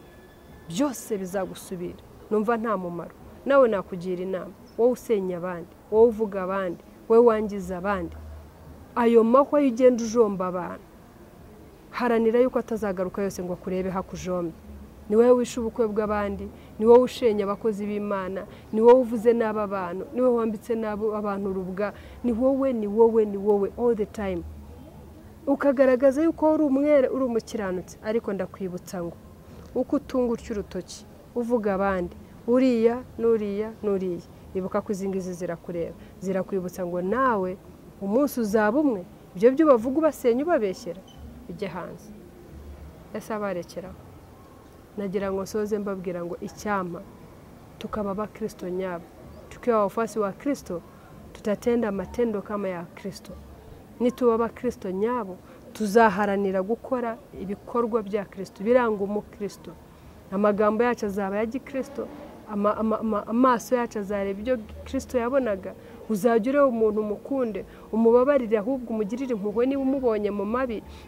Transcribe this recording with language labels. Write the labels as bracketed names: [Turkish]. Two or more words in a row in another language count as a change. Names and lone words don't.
[Kinyarwanda] byose bizagusubira numva nta mumaro nawe nakugira inama wowe usenya abandi wowe uvuga abandi wowe wangiza abandi ayo mahwa y'ugenda ujomba abantu haranira yuko atazagaruka yose ngo akurebe hakujombe ni wowe wishe ubukwe bw'abandi ni wowe ushenya abakozi b'Imana ni wowe uvuze n'aba bantu ni wowe wambitse n'abo abantu urubwa ni wowe [English] all the time [Kinyarwanda] ukagaragaza yuko uri umwere uri umukiranutsi ariko ndakwibutsa ngo uko utunga utyo urutoki uvuga abandi uriya n'uriya ibuka ko izingizi zirakureba zirakwibutsa ngo nawe umunsi uzaba umwe ibyo byo bavuga ubasenya ubabeshyera bijye hanze ese abarekeraho nagira ngo soze mbabwira ngo icyama tukaba abakristo nyabo [Swahili] tukiwa wafuasi wa Kristo tutatenda matendo kama ya Kristo [Kinyarwanda] nituba abakristo nyabo tuzaharanira gukora ibikorwa bya Kristo biranga umukristo amagambo yacu azaba ya gikristo amaso yacu azareba ibyo Kristo yabonaga uzajya ureba umuntu mukunde umubabarire ahubwo umugirire impuhwe niba umubonye mu mabi